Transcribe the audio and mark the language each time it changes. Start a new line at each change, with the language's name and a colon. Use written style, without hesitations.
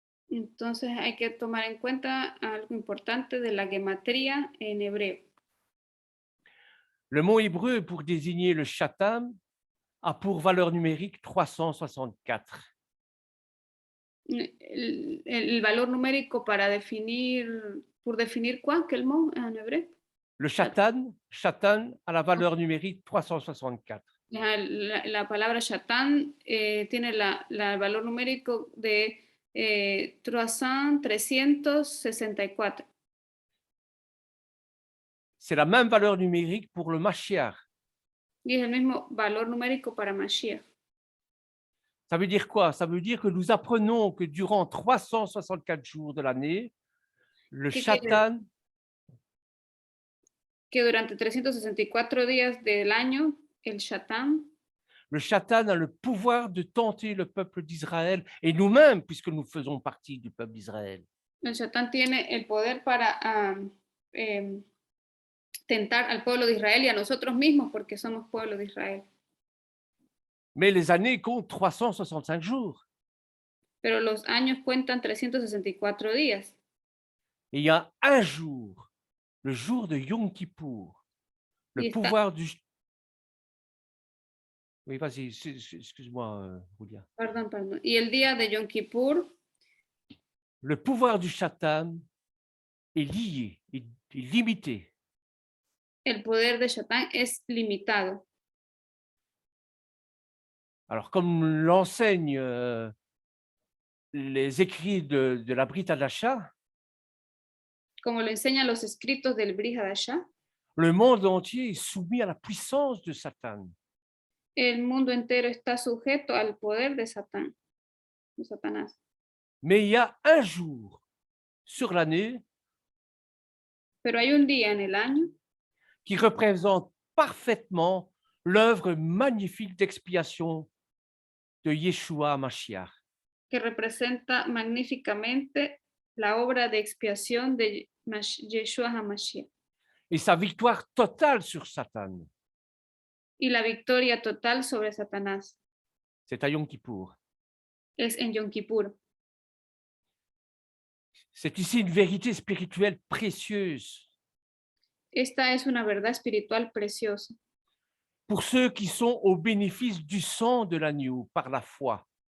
Spanish: Entonces hay que tomar en cuenta algo importante de la gematría en hebreo.
French: Le mot hébreu pour désigner le Shatam a pour valeur numérique 364.
Spanish: El valor numérico para por definir
French: quoi, quel mot
Spanish: en hebreo?
French: Le Shatan a la valeur numérique 364.
Spanish: La palabra Shatán tiene el valor numérico de 364.
French: C'est la même valeur numérique pour le Mashiach.
Spanish: Y es el mismo valor numérico para Mashiach.
French: Ça veut dire quoi? Ça veut dire que nous apprenons que durant 364 jours de l'année, le Shatan,
Spanish: que durante 364 días del año, el Shatán
French: a le pouvoir de tenter le peuple d'Israël et nous-mêmes, puisque nous faisons partie du peuple d'Israël.
Spanish: El Shatán tiene el poder para tentar al pueblo de Israel y a nosotros mismos porque somos pueblo de Israel.
French: Mais les années comptent 365 jours.
Spanish: Pero los años cuentan 364 días.
French: Et il y a un jour, le jour de Yom Kippour, le pouvoir du... Oui, vas-y, excuse-moi, Julia.
Spanish: Perdón. Y el día de Yom Kippur,
French: le pouvoir du Shatan est lié, est limité.
Spanish: El poder de Shatán es limitado.
French: Alors, comme l'enseignent les écrits de la Brit Hadasha,
Spanish: como lo enseñan los escritos del Brit Hadashah,
French: Le monde entier est soumis à la puissance de Satan.
Spanish: el mundo entero está sujeto al poder de Satanás.
French: Mais il y a un jour sur l'année
Spanish: Pero hay un día en el año
French: qui représente parfaitement l'œuvre magnifique d'expiation de Yeshua Mashiach.
Spanish: que representa magníficamente la obra de expiación de Yeshua HaMashiach
French: Et sa victoire totale sur Satan.
Spanish: y la victoria total sobre Satanás.
French: C'est à Yom Kippour.
Spanish: Es en Yom Kippur.
French: C'est ici une vérité spirituelle précieuse
Spanish: Esta es una verdad espiritual preciosa
French: pour ceux qui sont au bénéfice du sang de l'agneau par la foi.